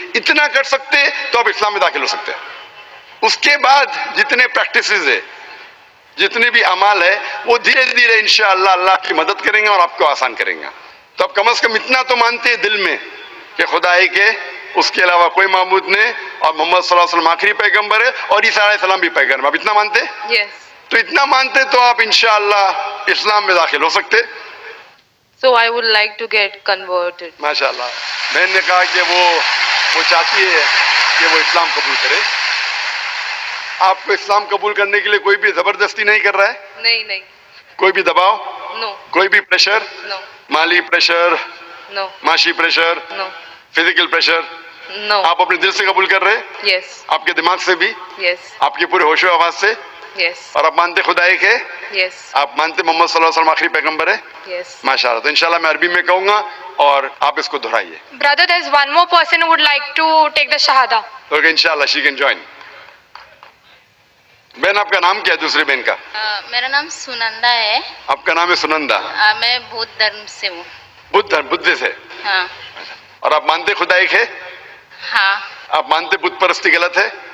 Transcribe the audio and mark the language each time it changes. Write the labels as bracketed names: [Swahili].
[Urdu] اتنا کر سکتے تو آپ اسلام میں داخل ہو سکتے ہیں. اس کے بعد جتنے پریکٹسز ہے، جتنے بھی اعمال ہے، وہ دھیرے دھیرے انشاءاللہ اللہ کی مدد کریں گے اور آپ کو آسان کریں گے. تو آپ کم از کم اتنا تو مانتے ہیں دل میں کہ خدا ایک ہے، اس کے علاوہ کوئی معبود نہیں، اور محمد صلی اللہ علیہ وسلم آخری پیغمبر ہے، اور عیسیٰ علیہ السلام بھی پیغمبر. آپ اتنا مانتے؟ [English] Yes. [Urdu] تو اتنا مانتے تو آپ انشاءاللہ اسلام میں داخل ہو سکتے. [English] So I would like to get converted. [Urdu] ماشاءاللہ. بہن نے کہا کہ وہ چاہتی ہے کہ وہ اسلام قبول کرے. آپ کو اسلام قبول کرنے کے لیے کوئی بھی زبردستی نہیں کر رہا ہے؟ نہیں. کوئی بھی دباؤ، [English] No. [Urdu] کوئی بھی پریشر، [English] No. [Urdu] مالی پریشر، [English] No. [Urdu] معاشی pressure, [English] No. [Urdu] Physical pressure, [English] No. [Urdu] آپ اپنے دل سے قبول کر رہے، [English] Yes. [Urdu] آپ کے دماغ سے بھی، [English] Yes. [Urdu] آپ کے پورے ہوش و آواز سے، [English] Yes. [Urdu] اور آپ مانتے خدا ایک ہے، [English] Yes. [Urdu] آپ مانتے محمد صلی اللہ علیہ وسلم آخری پیغمبر ہے. [English] Yes. [Urdu] ماشاءاللہ. تو انشاءاللہ میں عربی میں کہوں گا اور آپ اس کو دہرائیے. [English] Brother, there's one more person who would like to take the Shahada. Okay انشاءاللہ she can join. [Urdu] بہن آپ کا نام کیا ہے دوسری بہن کا؟ میرا نام سنندا ہے. آپ کا نام ہے سنندا. میں بودھ دھرم سے ہوں. بدھ سے. ہاں. اور آپ مانتے خدا ایک ہے؟ ہاں. آپ مانتے بت پرستی غلط ہے؟